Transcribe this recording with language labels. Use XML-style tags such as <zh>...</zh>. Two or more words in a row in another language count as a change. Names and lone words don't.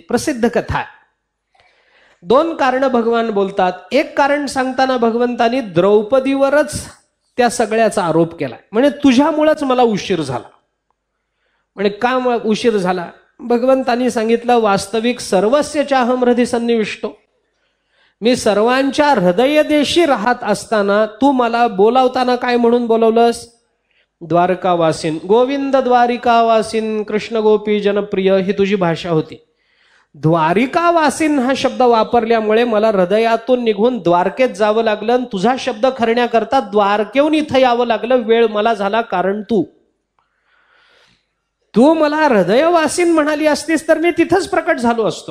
<mr>प्रसिद्ध कथा आहे. 2 कारणं भगवान बोलतात. एक कारण सांगताना भगवंतानी द्रौपदीवरच त्या सगळ्याचा आरोप केलाय. म्हणजे तुझ्यामुळेच मला उशीर झाला. म्हणजे का उशीर झाला? भगवंतानी सांगितलं, वास्तविक</mr> <sa>सर्वस्य चाहम हृदय सन्निविष्टो.</sa> <mr>मी सर्वांच्या हृदयदेशी राहत असताना तू मला बोलावताना काय म्हणून बोलवलंस?</mr> <sa>द्वारकावासीन, गोविंद द्वारिकावासीन, कृष्ण गोपी जनप्रिय,</sa> <mr>ही तुझी भाषा होती. द्वारिकावासीन हा शब्द वापरल्यामुळे मला हृदयातून निघून द्वारकेत जावं लागलं, आणि तुझा शब्द खरण्याकरता द्वारकेहून इथं यावं लागलं. वेळ मला झाला कारण तू मला हृदयवासीन म्हणाली असतीस तर मी तिथंच प्रकट झालो असतो.</mr>